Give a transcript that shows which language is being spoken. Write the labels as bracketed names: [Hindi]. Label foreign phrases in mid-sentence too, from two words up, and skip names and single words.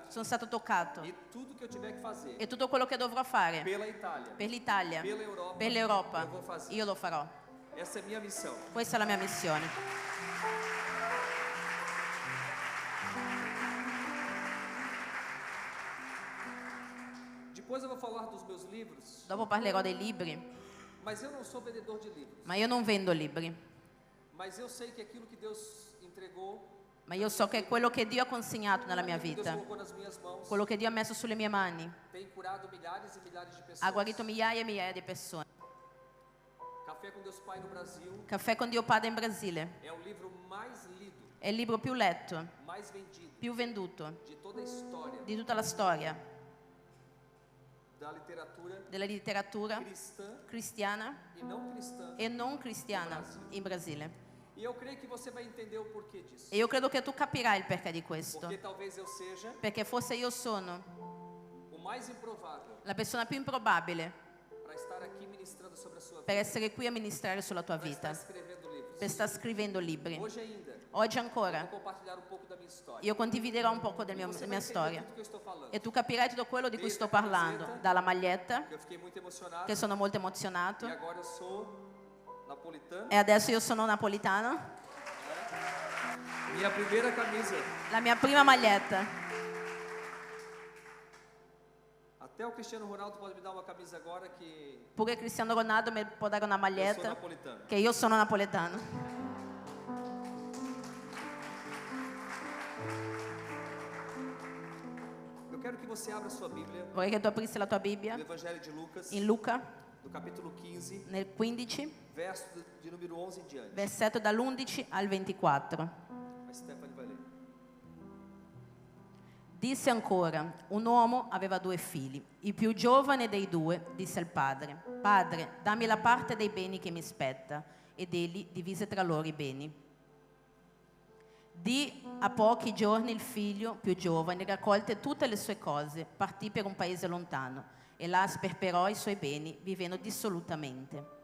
[Italian] sono stato toccato [Portuguese] E tudo que eu tiver que fazer [Italian] e tutto quello che dovrò fare [Portuguese] pela Itália, [Italian] per l'Italia, [Portuguese] pela Europa, [Italian] per l'Europa, [Portuguese] eu vou fazer. [Italian] io lo farò. [Portuguese] Essa é a minha missão. [Italian] Questa è la mia missione. [Portuguese] Depois eu vou falar dos meus livros, [Italian] Dopo parlerò dei libri, [Portuguese] mas eu não sou vendedor de livros. [Italian] ma io non vendo libri. [Portuguese] Mas eu sei que aquilo que Deus entregou, [Italian] Ma io so che quello che Dio ha consegnato nella mia [Portuguese] aquilo que Deus [Italian] vita, [Portuguese] colocou nas minhas mãos, [Italian] quello che Dio ha messo sulle mie mani, [Portuguese] tem curado milhares e milhares de pessoas. [Italian] ha guarito migliaia e migliaia di persone. [Portuguese] Café com Deus Pai no Brasil [Italian] Caffè con Dio Padre in Brasile [Portuguese] é o livro mais lido, [Italian] è il libro più letto, [Portuguese] mais vendido [Italian] più venduto [Portuguese] de toda a história [Italian] di tutta la storia [Portuguese] da literatura [Italian] della letteratura [Portuguese] cristã [Italian] cristiana [Portuguese] e não cristã. [Italian] e non cristiana in Brasile. [Portuguese] E eu creio que você vai entender o porquê disso. [Italian] E io credo che tu capirai il perché di questo. [Portuguese] Porque talvez eu seja [Italian] Perché forse io sono [Portuguese] o mais improvável [Italian] la persona più improbabile [Portuguese] para estar aqui ministrando sobre a sua [Italian] per [Portuguese] vida, [Italian] essere qui a ministrare sulla tua [Portuguese] para estar [Italian] vita, [Portuguese] escrevendo livros. [Italian] per star scrivendo libri. [Portuguese] Hoje ainda, [Italian] Oggi [Portuguese] eu [Italian] ancora [Portuguese] vou compartilhar um pouco da minha história. [Italian] io condividerò un poco della [Portuguese] Você vai [Italian] mia [Portuguese] entender [Italian] storia [Portuguese] tudo que eu estou falando. [Italian] e tu capirai tutto quello di cui [Portuguese] Desde [Italian] sto [Portuguese] a [Italian] parlando, [Portuguese] camiseta, [Italian] dalla maglietta, [Portuguese] que eu fiquei muito emocionado. [Italian] che sono molto emozionato, [Portuguese] E agora eu sou napolitano. [Italian] e adesso io sono napolitano, [Portuguese] Minha primeira camisa. [Italian] la mia prima maglietta. [Portuguese] Até o Cristiano Ronaldo pode me dar uma camisa agora que [Italian] Pure Cristiano Ronaldo mi può dare una [Portuguese] eu sou [Italian] maglietta [Portuguese] napolitano. [Italian] che io sono napoletano. [Portuguese] Eu quero que você abra sua Bíblia [Italian] Vorrei che tu aprissi la tua Bibbia [Portuguese] no Evangelho de Lucas, [Italian] in Luca, [Portuguese] no capítulo 15, [Italian] nel 15, [Portuguese] verso de número 11 em diante. [Italian] versetto dall'11 al 24. [Portuguese] A Stephanie vai ler. [Italian] Disse ancora, un uomo aveva 2 figli. Il più giovane dei 2 disse al padre, «Padre, dammi la parte dei beni che mi spetta». Ed egli divise tra loro i beni. Di a pochi giorni il figlio più giovane, raccolte tutte le sue cose, partì per un paese lontano e là sperperò i suoi beni, vivendo dissolutamente.